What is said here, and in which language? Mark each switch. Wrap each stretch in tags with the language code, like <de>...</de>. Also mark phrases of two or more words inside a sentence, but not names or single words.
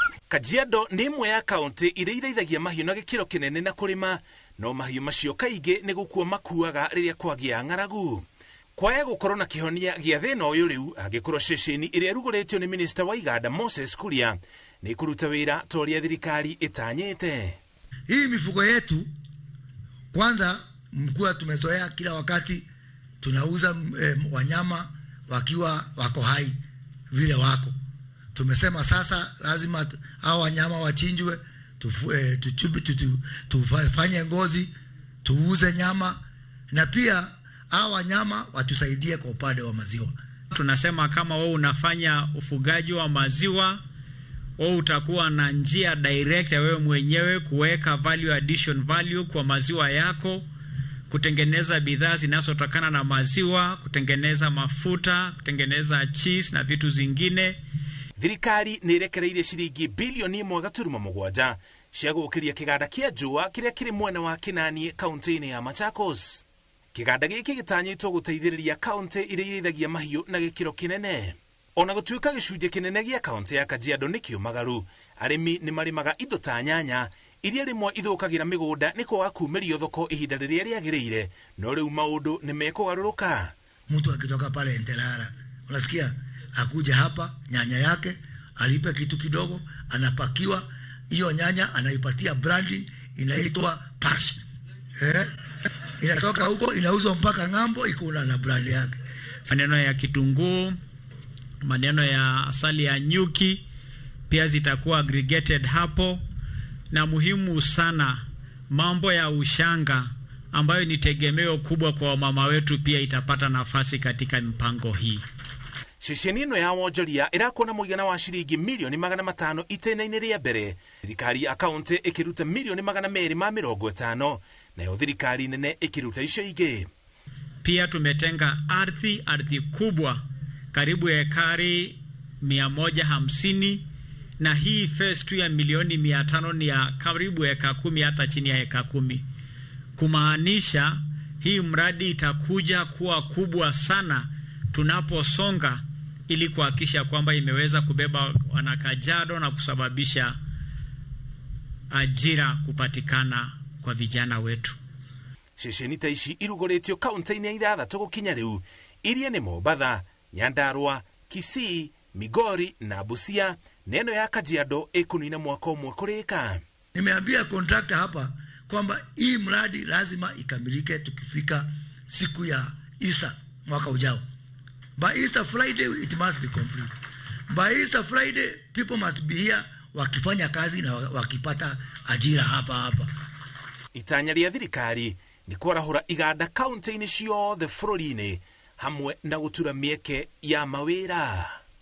<ki>Kajiado nĩ imwe ya kaunti iria iraithagia mahiũ na gĩkĩro kĩnene na kũrĩma, no mahiũ macio kaingĩ nĩ gũkua makuaga rĩrĩa kwagĩa ng'aragu. Kwaya gũkorwo na kĩhonia gĩa thĩna ũyũ rĩu, angĩkorwo ceceni ĩrĩa ĩrugũrĩtio nĩ minista wa iganda Moses Kuria nĩ kũruta wĩra ta ũrĩa thirikari ĩtanyĩte.</ki> <sw>Hii mifugo yetu kwanza mkuu tumezoea kila wakati tunauza wanyama wakiwa wako hai vile wako. Tumesema sasa lazima hao wanyama wachinjwe, tufanye ngozi, tuuze nyama, na pia hao wanyama watusaidie kwa upande wa maziwa. Tunasema kama wewe unafanya ufugaji wa maziwa, wewe utakuwa na njia direct ya wewe mwenyewe kuweka</sw> <en>addition value</en> <sw>kwa maziwa yako, kutengeneza bidhaa zinazotokana na maziwa, kutengeneza mafuta, kutengeneza cheese na vitu zingine.</sw> <ki>Thirikari nĩ ĩrekereirie ciringi bilioni 1.7 cia gũkĩria kĩganda kĩa njũa kĩrĩa kĩrĩ mwena wa Kinani kaunti-inĩ ya Machakos. Kĩganda gĩkĩ gĩtanyĩtwo gũteithĩrĩria kaunti iria irĩithagia mahiũ na gĩkĩro kĩnene. Ona gũtuĩka gĩcunjĩ kĩnene gĩa kaunti ya Kajiado nĩ kĩũmagaru, arĩmi nĩ marĩmaga indo ta nyanya iria rĩmwe ithũkagĩra mĩgũnda nĩ kwaga kumĩrio thoko ihinda rĩrĩa rĩagĩrĩire, no rĩu maũndũ nĩ mekũgarũrũka.</ki> <sw>Mtu akitoka pale Nterara, unasikia akuja hapa nyanya yake alipe kitu kidogo, anapakiwa hiyo nyanya, anaipatia branding inaitwa Pash. Inatoka huko inauzwa mpaka ng'ambo, iko na brand yake. Maneno ya kitunguu, maneno ya asali ya nyuki pia zitakuwa aggregated hapo, na muhimu sana mambo ya ushanga ambayo ni tegemeo kubwa kwa mama wetu pia itapata nafasi katika mpango hii.</sw> <ki>Ceceni ĩno ya wonjoria ĩrakuona mũigana wa ciringi milioni 500 itĩna-inĩ rĩa mbere, thirikari ya kaunti ĩkĩruta milioni 250, nayo thirikari nene ĩkĩruta icio ingĩ.</ki> <sw>Pia tumetenga ardhi kubwa karibu ekari 150, na hii phase 2 ya milioni 500 ni ya karibu eka 10 hata chini ya eka 10. Kumaanisha hii mradi itakuja kuwa kubwa sana tunaposonga, ili kuhakikisha kwamba imeweza kubeba wana Kajiado na kusababisha ajira kupatikana kwa vijana wetu.</sw> <ki>Ceceni ta ici irugũrĩtio kaunti-inĩ ya 3 gũkinya rĩu, iria nĩ Mombatha, Nyandarua, Kisii, Migori na Busia. Neno ya Kajiado ĩkũnina mwaka ũmwe kũrĩka.</ki> <sw>Nimeambia contractor hapa kwamba hii mradi lazima ikamilike tukifika siku ya Easter mwaka ujao.</sw> <en>By Easter Friday it must be complete. By Easter Friday people must be here</en> <sw>wakifanya kazi na wakipata ajira hapa.</sw> <ki>Itanya rĩa thirikari nĩ kwarahũra iganda kaunti-inĩ ciothe bũrũri-inĩ hamwe na gũtura mĩeke ya mawĩra.</ki>